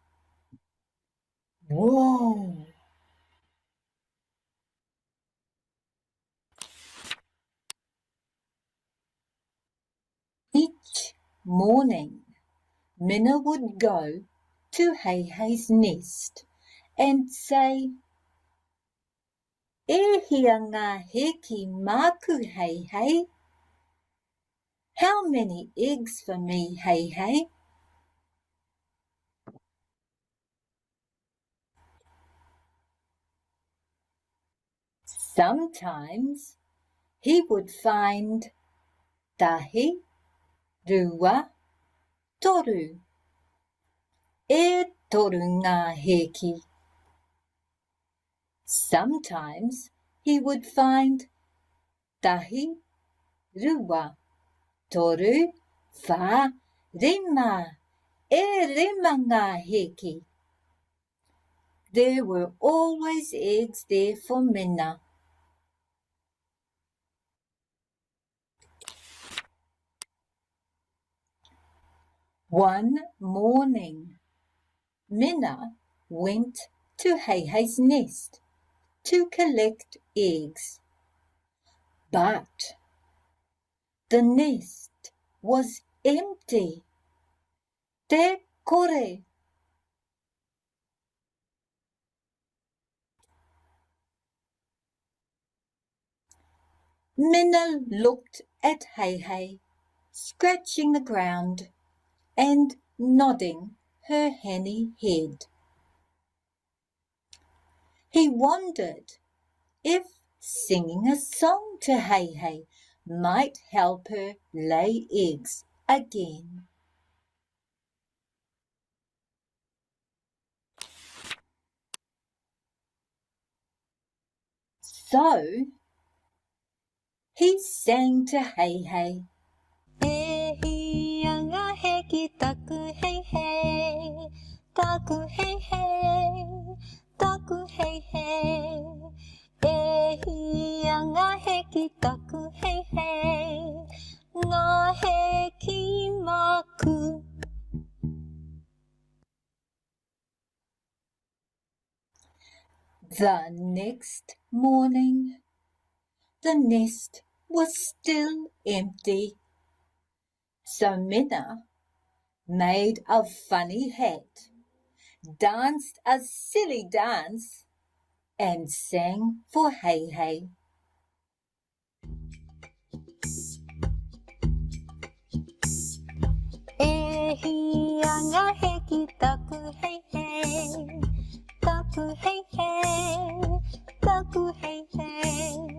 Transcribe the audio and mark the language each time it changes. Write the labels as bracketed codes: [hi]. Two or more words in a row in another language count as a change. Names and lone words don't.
[en] Whoa! Each morning, Minna would go to Hey-Hey's nest and say, [mi] "E hia ngā heki māku, Hey-Hey. [en] How many eggs for me, Hey-Hey?" Sometimes he would find [mi] tahi, rua, toru. E toru ngā heki. [en] Sometimes he would find [mi] tahi, rua, toru, wha, rima, e rima ngā heki. [en] There were always eggs there for Minna. One morning, Minna went to Hey-Hey's nest to collect eggs. But the nest was empty. [mi] Te kore. [en] Minna looked at Hey-Hey, scratching the ground and nodding her henny head. He wondered if singing a song to Hey-Hey might help her lay eggs again. So he sang to Hey-Hey. [mi] E hia ngā heki taku Hey-Hey, taku Hey-Hey, taku Hey-Hey. E hia ngā heki taku Hey-Hey, ngā heki māku. [en] The next morning, the nest was still empty. So Minna made a funny hat, danced a silly dance, and sang for Hey Hey. [mi] Ehianga heki taku hey hey, taku hey hey, taku hey hey.